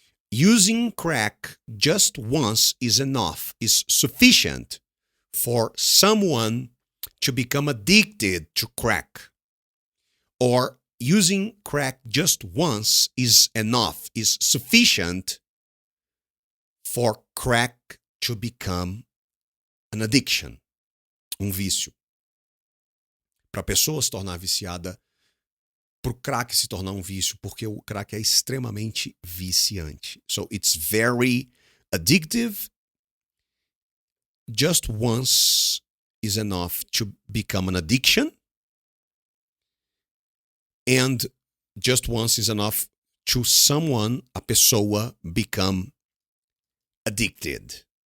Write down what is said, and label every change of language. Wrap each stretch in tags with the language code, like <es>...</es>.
<en>Using crack just once is enough, is sufficient for someone to become addicted to crack. Or using crack just once is enough, is sufficient for crack to become an addiction, vício.</en> <pt>Para a pessoa se tornar viciada, para o crack se tornar vício, porque o crack é extremamente viciante.</pt> <en>So it's very addictive. Just once is enough to become an addiction. And just once is enough to someone,</en> <pt>a pessoa,</pt> <en>become addicted.</en>